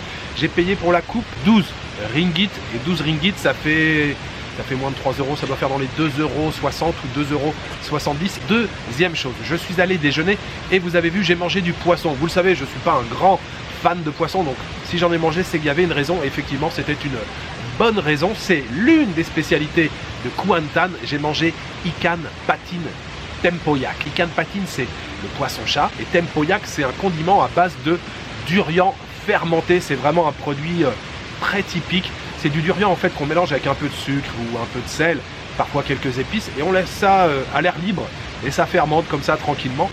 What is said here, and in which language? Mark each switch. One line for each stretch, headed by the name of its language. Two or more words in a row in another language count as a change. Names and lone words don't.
French: J'ai payé pour la coupe 12 ringgit. Et 12 ringgit, ça fait moins de 3 euros, ça doit faire dans les 2,60 euros ou 2,70 €. Deuxième chose, je suis allé déjeuner et vous avez vu, j'ai mangé du poisson. Vous le savez, je ne suis pas un grand fan de poisson, donc si j'en ai mangé, c'est qu'il y avait une raison. Et effectivement, c'était une bonne raison. C'est l'une des spécialités de Kuantan. J'ai mangé
Malay: ikan patin tempoyak. Ikan patin,
French: c'est le poisson-chat. Et tempoyak, c'est un condiment à base de durian fermenté. C'est vraiment un produit très typique. C'est du durian en fait qu'on mélange avec un peu de sucre ou un peu de sel, parfois quelques épices, et on laisse ça à l'air libre et ça fermente comme ça tranquillement.